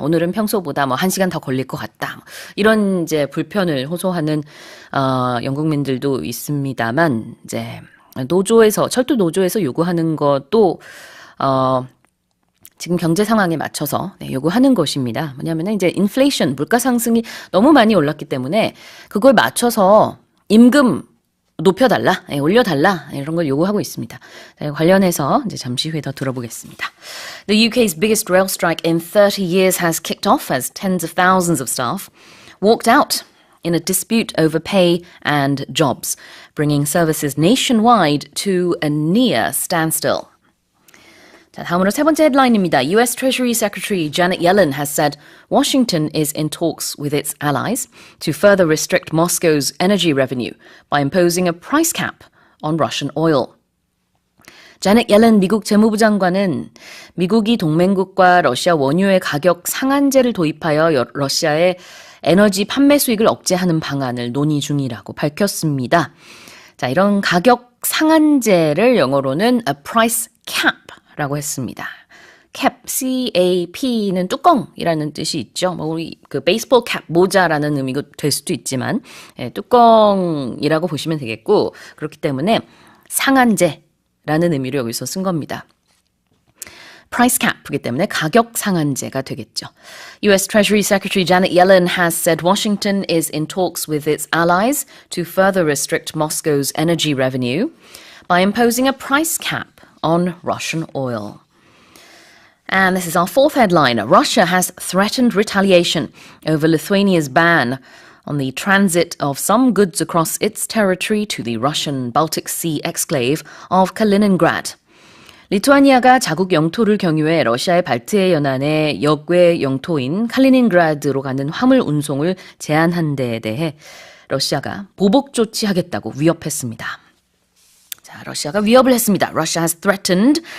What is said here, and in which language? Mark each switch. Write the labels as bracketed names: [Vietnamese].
[Korean] 오늘은 평소보다 1시간 더 걸릴 것 같다. 이런 이제 불편을 호소하는, 영국민들도 있습니다만, 이제, 철도 노조에서 요구하는 것도, 지금 경제 상황에 맞춰서 요구하는 것입니다. 뭐냐면은 이제 인플레이션, 물가 상승이 너무 많이 올랐기 때문에 그걸 맞춰서 임금 높여달라, 올려달라 이런 걸 요구하고 있습니다. 관련해서 이제 잠시 후에 더 들어보겠습니다. [English] The UK's biggest rail strike in 30 years has kicked off as tens of thousands of staff walked out in a dispute over pay and jobs, bringing services nationwide to a near standstill. [Korean] 자, 다음으로 세 번째 헤드라인입니다. [English] US Treasury Secretary Janet Yellen has said Washington is in talks with its allies to further restrict Moscow's energy revenue by imposing a price cap on Russian oil. [Korean] 자넷 옐런 미국 재무부 장관은 미국이 동맹국과 러시아 원유의 가격 상한제를 도입하여 러시아의 에너지 판매 수익을 억제하는 방안을 논의 중이라고 밝혔습니다. 자, 이런 가격 상한제를 영어로는 [English] a price cap [Korean] 라고 했습니다. cap, C-A-P는 뚜껑이라는 뜻이 있죠. 우리 베이스볼 캡, 모자라는 의미가 될 수도 있지만 뚜껑이라고 보시면 되겠고 그렇기 때문에 상한제라는 의미로 여기서 쓴 겁니다. price cap이기 때문에 가격 상한제가 되겠죠. [English] US Treasury Secretary Janet Yellen has said Washington is in talks with its allies to further restrict Moscow's energy revenue by imposing a price cap on Russian oil. And this is our fourth headline. Russia has threatened retaliation over Lithuania's ban on the transit of some goods across its territory to the Russian Baltic Sea exclave of Kaliningrad. [Korean] 리투아니아가 자국 영토를 경유해 러시아의 발트해 연안의 역외 영토인 칼리닌그라드로 가는 화물 운송을 제한한 데에 대해 러시아가 보복 조치하겠다고 위협했습니다. 자, 러시아가 위협을 했습니다. [English] Russia has threatened.